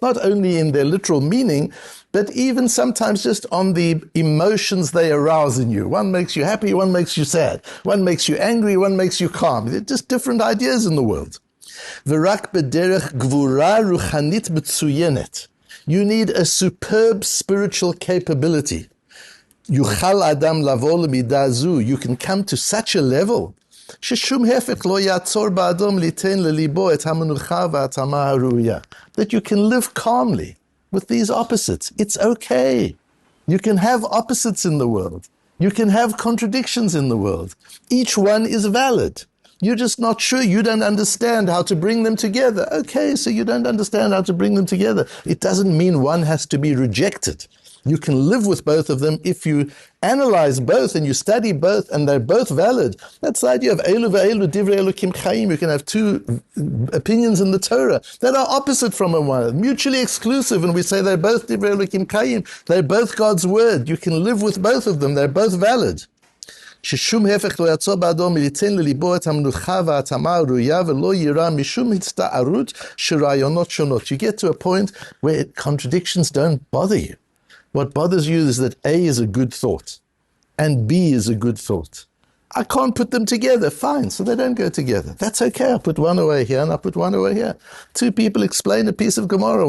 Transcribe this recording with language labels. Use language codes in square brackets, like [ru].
[en] Not only in their literal meaning, but even sometimes just on the emotions they arouse in you. One makes you happy, one makes you sad. One makes you angry, one makes you calm. They're just different ideas in the world. [he] V'rak b'derech gvura ruchanit b'tzuyenet. [en] You need a superb spiritual capability. [he] Yuchal adam lavo l'midah zu. [en] You can come to such a level [he] ששום הפך לא יעצור באדום ליתן לליבו את המנוחה והתאמה הראויה. [en] That you can live calmly with these opposites. It's okay. You can have opposites in the world. You can have contradictions in the world. Each one is valid. You're just not sure. You don't understand how to bring them together. Okay, so you don't understand how to bring them together. It doesn't mean one has to be rejected. You can live with both of them if you analyze both and you study both and they're both valid. That's the idea of [he] Elu ve'elu divrei Elokim chaim. [en] You can have two opinions in the Torah that are opposite from one another, mutually exclusive, and we say they're both [he] divrei Elokim chaim. [en] They're both God's word. You can live with both of them. They're both valid. [he] ששום הפך לא יעצור בעדו מליתן לליבו את המנוחה והתאמה הראויה ולא יירא משום הצטערות של רעיונות שונות. [en] You get to a point where contradictions don't bother you. What bothers you is that A is a good thought and B is a good thought. I can't put them together. Fine, so they don't go together. That's okay. I'll put one away here and I'll put one away here. Two people explain a piece of Gemara.